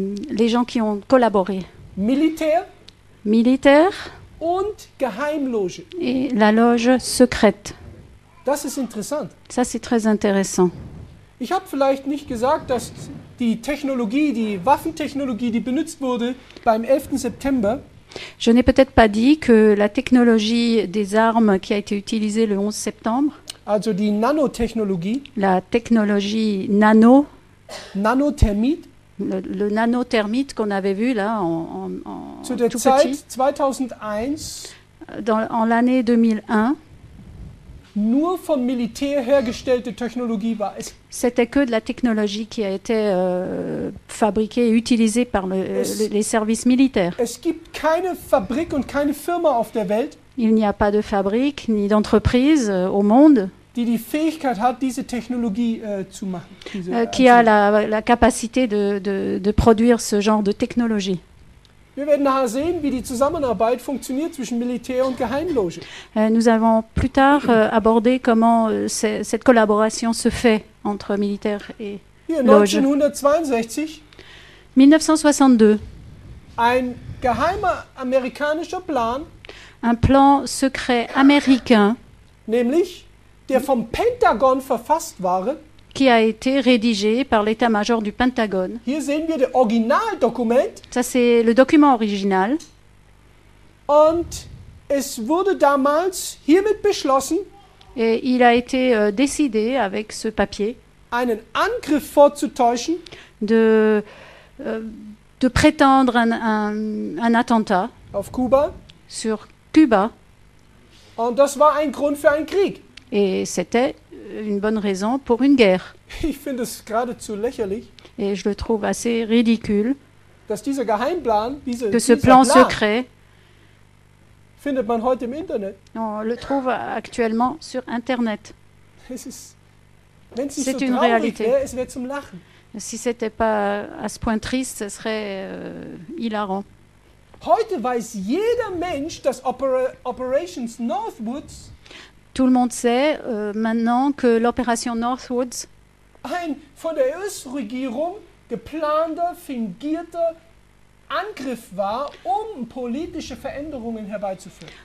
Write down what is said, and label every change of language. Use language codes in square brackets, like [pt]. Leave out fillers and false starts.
[fr] les gens qui ont collaboré, [de] Militär [fr] militaires [de] und Geheimloge. [fr] et la loge secrète. [de] Das ist interessant. [fr] Ça, c'est très intéressant. [de] Ich habe vielleicht nicht gesagt, dass die Technologie, die Waffentechnologie, die benutzt wurde beim 11. September, [fr] Je n'ai peut-être pas dit que la technologie des armes qui a été utilisée le 11 septembre, [de] also die Nanotechnologie, [fr] la technologie nano, [de] Nanothermit, [fr] le nanothermite qu'on avait vu là [de] zu der [fr] tout [de] Zeit [fr] petit, [de] 2001 [fr] en l'année 2001, [de] nur vom Militär hergestellte Technologie war. [fr] c'était que de la technologie qui a été fabriquée et utilisée par les services militaires. [de] Es gibt keine Fabrik und keine Firma auf der Welt, [fr] Il n'y a pas de fabrique ni d'entreprise au monde [de] die die Fähigkeit hat, diese Technologie zu machen. [fr] qui a la capacité de produire ce genre de technologie. [de] Wir werden nachher sehen, wie die Zusammenarbeit funktioniert zwischen Militär und Geheimloge. [fr] Nous allons plus tard aborder comment cette collaboration se fait entre militaires et [de] Hier [fr] loge. [de] 1962, [fr] 1962, [de] ein geheimer amerikanischer Plan, [fr] un plan secret américain [de] nämlich der vom Pentagon verfasst war. [fr] qui a été rédigé par l'état-major du Pentagone. [de] Hier sehen wir das Originaldokument [fr] Ça, c'est le document original. [de] und es wurde damals hiermit beschlossen, [fr] Et il a été décidé avec ce papier [de] einen Angriff vorzutäuschen [fr] de prétendre un attentat [de] auf Kuba [fr] sur Cuba. [de] und das war ein Grund für einen Krieg. [fr] Et c'était une bonne raison pour une guerre. [de] Ich finde es geradezu lächerlich, [fr] Et je le trouve assez ridicule [de] dass dieser Geheimplan, [fr] que ce plan secret, [de] findet man heute im Internet. [fr] on le trouve actuellement sur Internet. [de] Es ist, wenn es nicht [fr] C'est [de] so [fr] une [de] traurig [fr] réalité. [de] wäre, es wäre zum Lachen. [fr] Si c'était pas à ce point triste, ce serait hilarant. [de] Heute weiß jeder Mensch, dass Operations Northwoods [fr] Tout le monde sait maintenant que l'opération Northwoods [de] ein von der US-Regierung geplanter, fingierter Angriff war, um politische Veränderungen herbeizuführen.